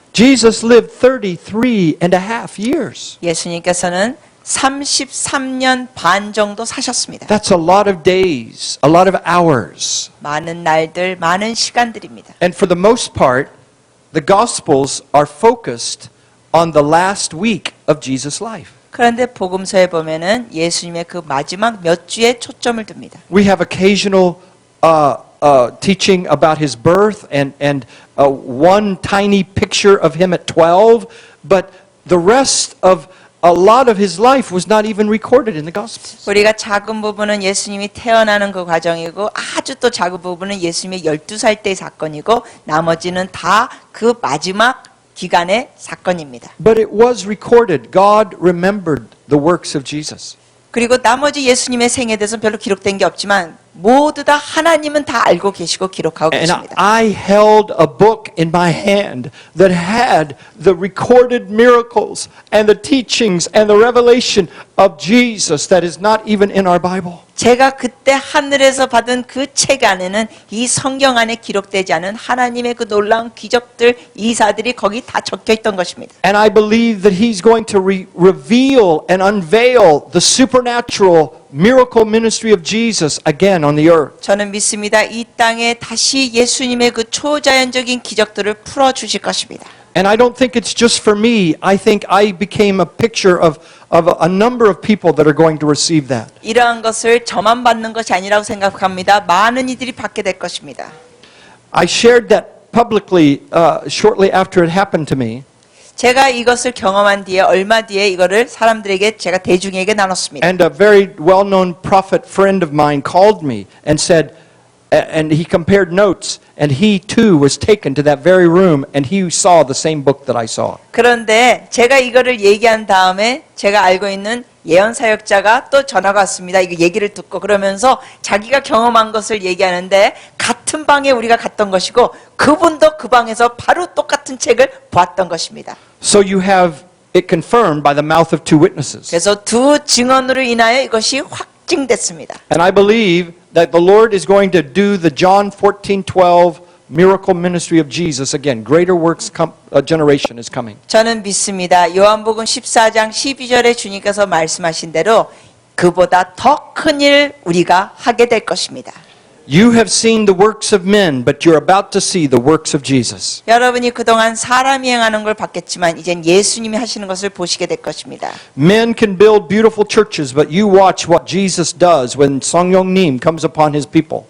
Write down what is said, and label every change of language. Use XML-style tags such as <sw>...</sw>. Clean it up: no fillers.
<en>Jesus lived 33 and a half years.</en> <ko>예수님께서는 33년 반 정도 사셨습니다.</ko> <en>That's a lot of days, a lot of hours.</en> <ko>많은 날들, 많은 시간들입니다.</ko> <en>And for the most part, the Gospels are focused on the last week of Jesus' life.</en> <ko>그런데 복음서에 보면은 예수님의 그 마지막 몇 주에 초점을 둡니다.</ko> <en>We have occasional teaching about his birth and one tiny picture of him at 12, but the rest of a lot of his life was not even recorded in the Gospels.</en> <ko>우리가 작은 부분은 예수님이 태어나는 그 과정이고 아주 또 작은 부분은 예수님의 12살 때의 사건이고 나머지는 다 그 마지막 기간의 사건입니다.</ko> <en>But it was recorded. God remembered the works of Jesus.</en> <ko>그리고 나머지 예수님의 생에 대해서는 별로 기록된 게 없지만 모두 다 하나님은 다 알고 계시고 기록하고</ko> <en>And</en> <ko>계십니다.</ko> <en>I held a book in my hand that had the recorded miracles and the teachings and the revelation of Jesus that is not even in our Bible.</en> <ko>제가 그때 하늘에서 받은 그 책 안에는 이 성경 안에 기록되지 않은 하나님의 그 놀라운 기적들, 이사들이 거기 다 적혀 있던 것입니다.</ko> <en>And I believe that he's going to reveal and unveil the supernatural miracle ministry of Jesus again on the earth.</en> <ko>저는 믿습니다. 이 땅에 다시 예수님의 그 초자연적인 기적들을 풀어 주실 것입니다.</ko> <en>And I don't think it's just for me. I think I became a picture of a number of people that are going to receive that.</en> <ko>이러한 것을 저만 받는 것이 아니라고 생각합니다. 많은 이들이 받게 될 것입니다.</ko> <en>I shared that publicly shortly after it happened to me.</en> <ko>제가 이것을 경험한 뒤에 얼마 뒤에 이거를 사람들에게 제가 대중에게 나눴습니다.</ko> <en>And a very well-known prophet friend of mine called me and said, and he compared notes, and he too was taken to that very room, and he saw the same book that I saw.</en> <ko>그런데 제가 이거를 얘기한 다음에 제가 알고 있는 예언 사역자가 또 전화가 왔습니다. 이거 얘기를 듣고 그러면서 자기가 경험한 것을 얘기하는데 같은 방에 우리가 갔던 것이고 그분도 그 방에서 바로 똑같은 책을 보았던 것입니다.</ko> <en>So you have it confirmed by the mouth of two witnesses.</en> <ko>그래서 두 증언으로 인하여 이것이 확증됐습니다.</ko> <en>And I believe that the Lord is going to do the John 14:12 miracle ministry of Jesus again. Greater works generation is coming.</en> <ko>저는 믿습니다. 요한복음 14장 12절에 주님께서 말씀하신 대로 그보다 더 큰 일 우리가 하게 될 것입니다.</ko> <en>You have seen the works of men, but you're about to see the works of Jesus.</en> <ko>여러분이 그동안 사람이 행하는 걸 봤겠지만 이젠 예수님이 하시는 것을 보시게 될 것입니다.</ko> <en>Men can build beautiful churches, but you watch what Jesus does when 성령님 comes upon his people.</en>